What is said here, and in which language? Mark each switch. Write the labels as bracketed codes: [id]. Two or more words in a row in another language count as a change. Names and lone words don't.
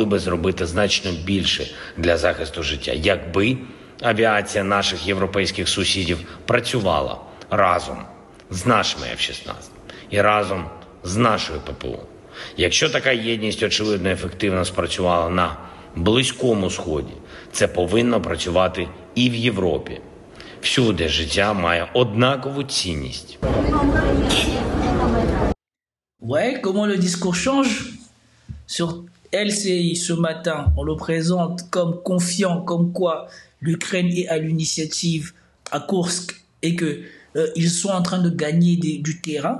[uk] би зробити значно більше для захисту життя, якби авіація наших європейських сусідів працювала разом з нашими F-16 і разом з нашою ППО. Якщо така єдність, очевидно, ефективно спрацювала на Близькому Сході, це повинно працювати і в Європі. Всюди життя має однакову цінність. [fr] Ouais, comment le discours change. Sur LCI ce matin, on le présente comme confiant, comme quoi l'Ukraine est à l'initiative à Koursk et que ils sont en train de gagner du terrain.